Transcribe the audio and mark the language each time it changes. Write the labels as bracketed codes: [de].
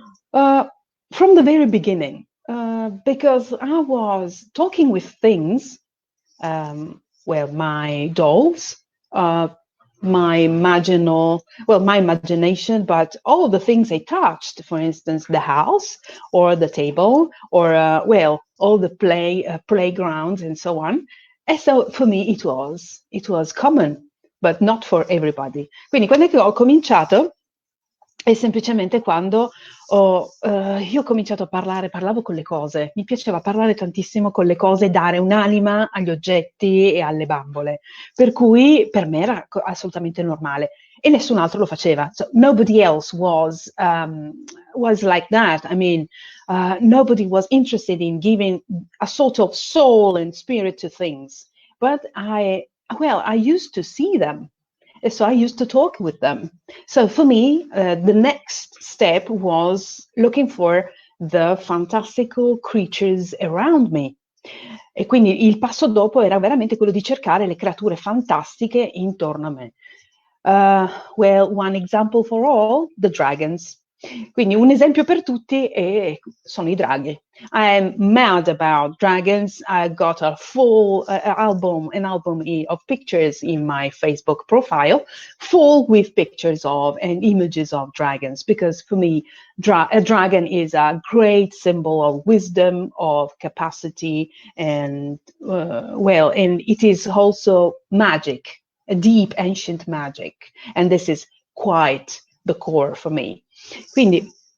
[en] From the very beginning, because I was talking with things, well, my dolls, my imagination, but all the things I touched, for instance, the house or the table or, all the playgrounds and so on. And so for me it was common, but not for everybody. [it] Quindi quando è che ho cominciato? È semplicemente quando io ho cominciato a parlavo con le cose, mi piaceva parlare tantissimo con le cose, dare un'anima agli oggetti e alle bambole, per cui per me era assolutamente normale e nessun altro lo faceva. [en] So nobody else was like that. I mean, nobody was interested in giving a sort of soul and spirit to things, but I used to see them. And so I used to talk with them. So for me, the next step was looking for the fantastical creatures around me. [it] E quindi il passo dopo era veramente quello di cercare le creature fantastiche intorno a me. [en] One example for all, the dragons. [it] Quindi un esempio per tutti sono i draghi. [en] I am mad about dragons. I got a full album of pictures in my Facebook profile, full with pictures of and images of dragons, because for me, a dragon is a great symbol of wisdom, of capacity, and and it is also magic, a deep ancient magic, and this is quite the core for me. [it] Quindi